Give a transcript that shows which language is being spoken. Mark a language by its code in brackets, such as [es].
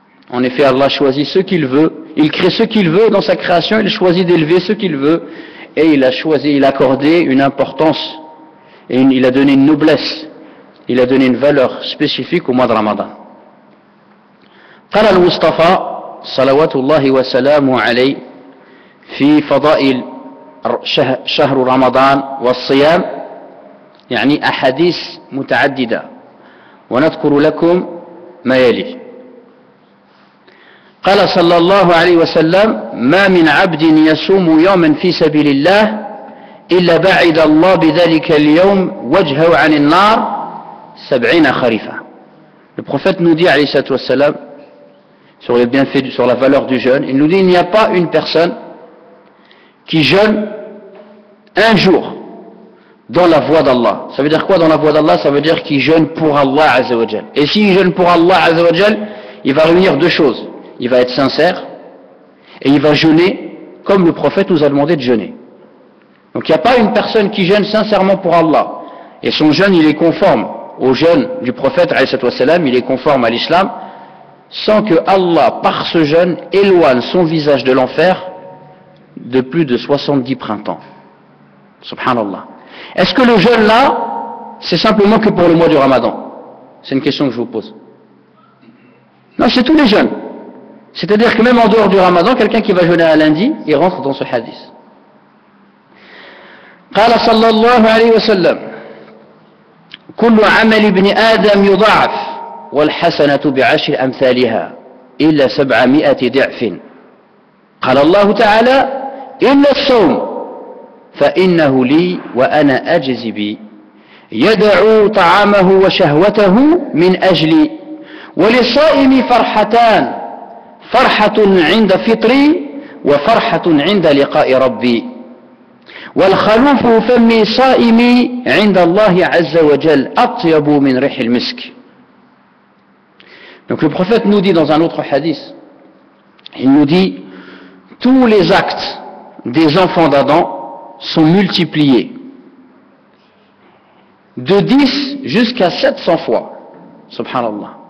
[fr] En effet, Allah choisit ce qu'il veut, il crée ce qu'il veut dans sa création, il choisit d'élever ce qu'il veut, et il a accordé une importance, et il a donné une noblesse, il a donné une valeur spécifique au mois de Ramadan. [ar] قال المصطفى صلوات الله وسلامه عليه في فضائل شهر رمضان والصيام، يعني أحاديث متعددة، ونذكر لكم ما يلي. قال صلى الله عليه وسلم ما من عبد يصوم يوما في سبيل الله إلا بعد الله بذلك اليوم وجهه عن النار 70 خريفا. [fr] Le prophète nous dit [ar] alayhi salatu wassalam [fr] sur les bienfaits, sur la valeur du jeûne, il nous dit il n'y a pas une personne qui jeûne un jour dans la voie d'Allah. Ça veut dire quoi dans la voie d'Allah? Ça veut dire qu'il jeûne pour Allah Azza wa Jal. Et s'il jeûne pour Allah Azza wa Jal, il va réunir deux choses. Il va être sincère et il va jeûner comme le prophète nous a demandé de jeûner. Donc il n'y a pas une personne qui jeûne sincèrement pour Allah et son jeûne il est conforme au jeûne du prophète alayhi salam, il est conforme à l'islam, sans que Allah par ce jeûne éloigne son visage de l'enfer de plus de 70 printemps. Subhanallah. Est-ce que le jeûne là, c'est simplement que pour le mois du Ramadan? C'est une question que je vous pose. Non, c'est tous les jeûnes. C'est-à-dire que même en dehors du Ramadan, quelqu'un qui va jeûner à lundi, il rentre dans ce hadith. [ar] قال صلى الله عليه وسلم كل عمل ابن آدم يضاعف والحسنة بعشر أمثالها إلا 700 ضعف. قال الله تعالى إلا الصوم فإنه لي وأنا أجزي به يدع طعامه وشهوته من أجلي وللصائم فرحتان فرحة عند فطري وفرحة عند لقاء ربي والخلوف فم صائمي عند الله عز وجل أطيب من ريح المسك. [fr] Donc le prophète nous dit dans un autre hadith, il nous dit tous les actes des enfants d'Adam sont multipliés de 10 jusqu'à 700 fois. Subhanallah.